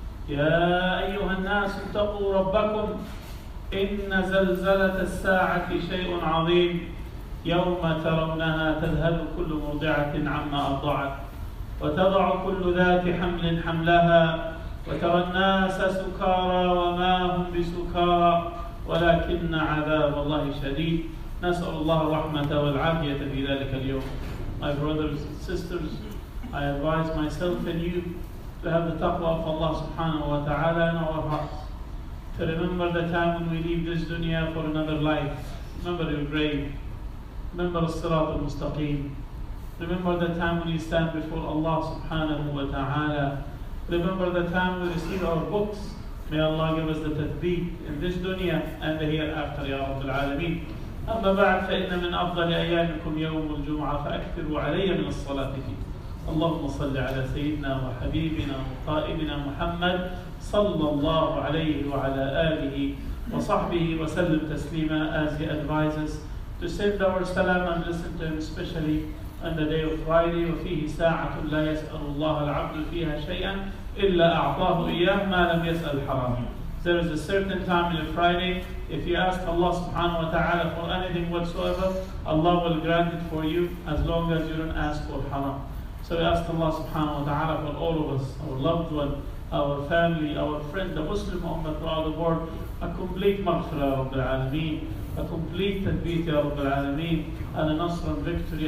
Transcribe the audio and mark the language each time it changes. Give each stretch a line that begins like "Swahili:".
Arabic: يا أيها الناس اتقوا ربكم إن زلزلة الساعة شيء عظيم، يوم ترونها تذهل كل مرضعة عما أرضعت وتضع كل ذات حمل حملها وترى الناس سكارى وما هم بسكارى ولكن عذاب الله شديد. نسأل الله الرحمة والعافية في ذلك اليوم.
English: My brothers and sisters, I advise myself and you to have the taqwa of Allah subhanahu wa ta'ala in our hearts, to remember the time when we leave this dunya for another life. Remember your grave. Remember as-sirat al-mustaqim. Remember the time when you stand before Allah subhanahu wa ta'ala. Remember the time we receive our books. May Allah give us the tathbeet in this dunya and the hereafter, Ya Rabbil Alameen.
Arabic: أما بعد فإن من أفضل أيامكم يوم الجمعة فأكثروا علي من الصلاة فيه. اللهم صل على سيدنا وحبيبنا وقائدنا محمد صلى الله عليه وعلى آله وصحبه وسلم تسليما,
English: as he advises to send our salam and listen to him, especially on the day of Friday.
Arabic: وفيه ساعة لا يسأل الله العبد فيها شيئا إلا أعطاه إياه ما لم يسأل حرام.
English: There is a certain time in a Friday, if you ask Allah subhanahu wa ta'ala for anything whatsoever, Allah will grant it for you as long as you don't ask for haram. So we ask Allah subhanahu wa ta'ala for all of us, our loved one, our family, our friend, the Muslim Ummah throughout the world, a complete maghfirah ya Rabbil Alameen, a complete tadbeet ya Rabbil Alameen, and a nasr and victory.